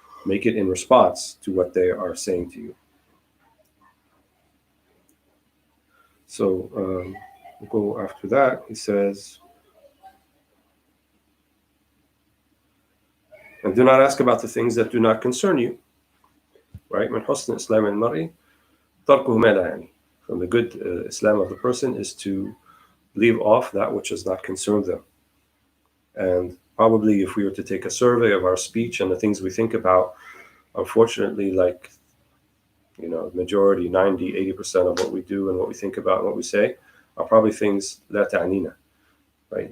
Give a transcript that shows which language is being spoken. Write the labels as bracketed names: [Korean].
[English] Make it in response to what they are saying to you. So we'll go after that. He says, and do not ask about the things that do not concern you. Right? [Arabic] من حسن إسلام المرء تركه ما لا يعني. [English] From the good Islam of the person is to leave off that which does not concern them. And Probably if we were to take a survey of our speech and the things we think about, unfortunately, like, majority, 90, 80% of what we do and what we think about and what we say are probably things la ta'nina, right?